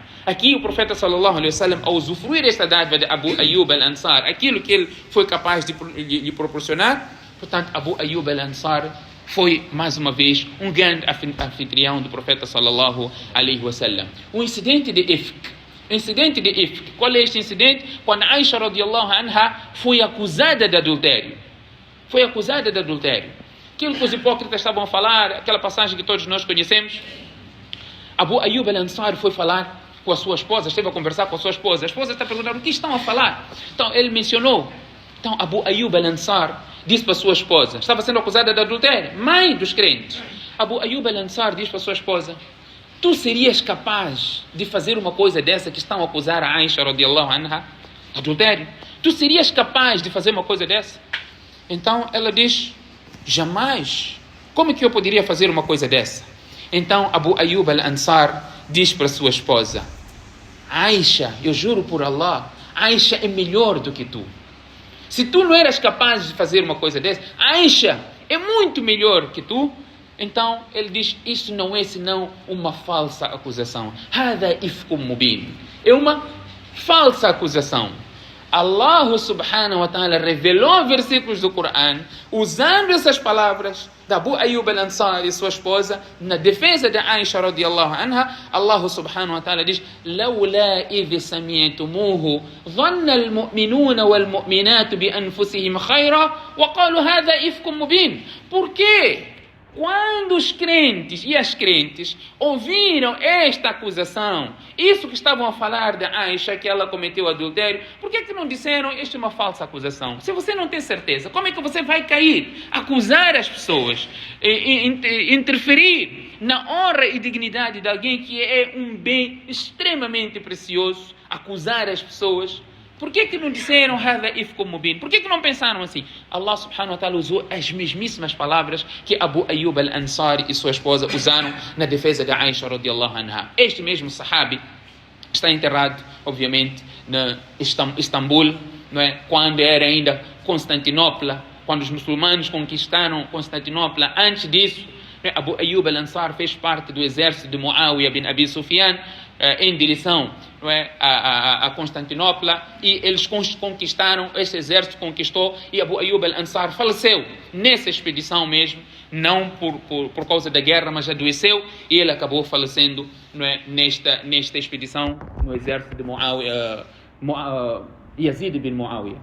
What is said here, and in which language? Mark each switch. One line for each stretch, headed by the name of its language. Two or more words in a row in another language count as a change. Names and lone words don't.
Portuguese: Aqui o profeta
Arabic: صلى الله عليه وسلم,
Portuguese: ao usufruir esta dádiva de Abu Ayyub al-Ansar, aquilo que ele foi capaz de lhe proporcionar, portanto, Abu Ayyub al-Ansar foi, mais uma vez, um grande anfitrião do profeta
Arabic: صلى الله عليه وسلم.
Portuguese: O incidente de Ifk. Qual é este incidente? Quando Aisha
Arabic: رضي الله عنها
Portuguese: foi acusada de adultério. Aquilo que os hipócritas estavam a falar, aquela passagem que todos nós conhecemos. Abu Ayyub al-Ansar foi falar com a sua esposa, esteve a conversar com a sua esposa. A esposa está perguntando, o que estão a falar? Então ele mencionou Então Abu Ayyub al-Ansar disse para sua esposa, estava sendo acusada de adultério, mãe dos crentes. Abu Ayyub al-Ansar diz para sua esposa: tu serias capaz de fazer uma coisa dessa que estão a acusar a Aisha
Arabic: رضي الله عنها,
Portuguese: adultério? Tu serias capaz de fazer uma coisa dessa? Então ela diz: jamais. Como é que eu poderia fazer uma coisa dessa? Então Abu Ayyub al-Ansar diz para sua esposa: Aisha, eu juro por Allah, Aisha é melhor do que tu. Se tu não eras capaz de fazer uma coisa dessa, Aisha é muito melhor que tu. Então ele diz: isso não é senão uma falsa acusação.
Arabic: هذا إفك مبين.
Portuguese: É uma falsa acusação.
Arabic: الله سبحانه وتعالى
Portuguese: revelou versículos do Coran usando essas palavras de Abu Ayyub al-Ansar e sua esposa na defesa de Aisha
Arabic: رضي الله عنها. الله سبحانه وتعالى diz: لولا إذ سمعتموه ظن المؤمنون والمؤمنات بأنفسهم خيرا وقالوا هذا إفك مبين.
Portuguese: Por quê? Quando os crentes e as crentes ouviram esta acusação, isso que estavam a falar de Aisha, que ela cometeu adultério, por que não disseram: isto é uma falsa acusação? Se você não tem certeza, como é que você vai cair, acusar as pessoas, interferir na honra e dignidade de alguém que é um bem extremamente precioso, acusar as pessoas? Por que não disseram
Arabic: هذا إفك مبين?
Portuguese: Por que não pensaram assim?
Arabic: الله سبحانه وتعالى
Portuguese: usou as mesmíssimas palavras que Abu Ayyub al-Ansari e sua esposa usaram na defesa de Aisha
Arabic: رضي الله عنها.
Portuguese: Este mesmo sahabi está enterrado, obviamente, em Istambul, não é? Quando era ainda Constantinopla, quando os muçulmanos conquistaram Constantinopla. Antes disso, Abu Ayyub al-Ansar fez parte do exército de Muawiyah bin Abi Sufyan, em direção, não é, a Constantinopla, e eles conquistaram, esse exército conquistou, e Abu Ayyub al-Ansar faleceu nessa expedição mesmo, não por causa da guerra, mas adoeceu, e ele acabou falecendo, não é, nesta expedição no exército de Yazid bin Muawiyah.